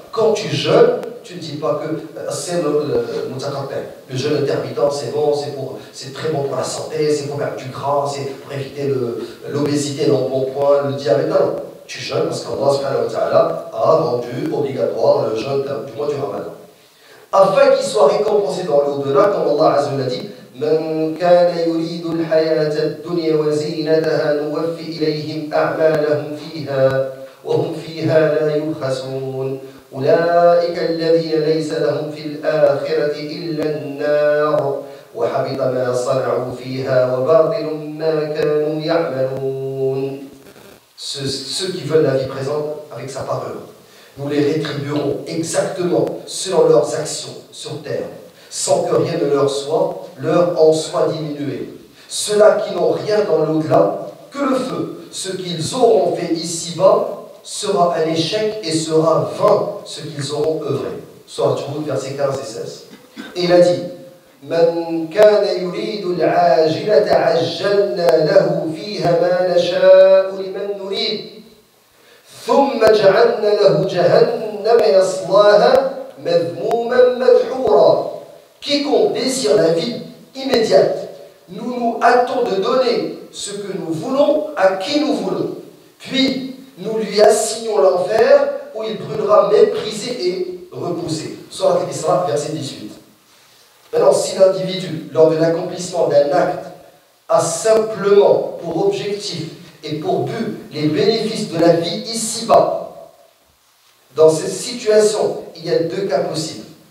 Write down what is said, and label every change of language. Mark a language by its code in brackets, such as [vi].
[fr] Quand tu jeûnes, tu ne dis pas que c'est le jeûne intermittent, c'est bon, c'est très bon pour la santé, c'est pour perdre du gras, c'est pour éviter l'obésité, l'embonpoint, le diabète. Non, tu jeûnes parce qu'Allah subhanahu wa ta'ala a rendu obligatoire le jeûne du mois du Ramadan. Afin qu'il soit récompensé dans l'au-delà, comme Allah Azza wa Jalla dit, [ar] من كان يريد الحياة الدنيا وزينتها نوفي إليهم أعمالهم فيها وهم فيها لا يبخسون أولئك الذين ليس لهم في الآخرة إلا النار وحبط ما صنعوا فيها وباطل ما كانوا يعملون. [fr] Ceux qui veulent la vie présente avec sa parole, nous les rétribuerons exactement selon leurs actions sur terre, sans que rien ne leur en soit diminué. Ceux-là qui n'ont rien dans l'au-delà, que le feu, ce qu'ils auront fait ici-bas, sera un échec et sera vain ce qu'ils auront œuvré. Sourate Hud, versets 15 et 16. Et il a dit [ar] من كان يريد العاجلة عجلنا له فيها ما نشاء لمن نريد ثم جعلنا له جهنم يصلاها مذموما مدحورا. [fr] Quiconque désire la vie immédiate, nous nous hâtons de donner ce que nous voulons à qui nous voulons. Puis, nous lui assignons l'enfer où il brûlera méprisé et repoussé. Sourate Al-Isra, verset 18. Maintenant, si l'individu, lors de l'accomplissement d'un acte, a simplement pour objectif et pour but les bénéfices de la vie ici-bas, dans cette situation, il y a deux cas possibles.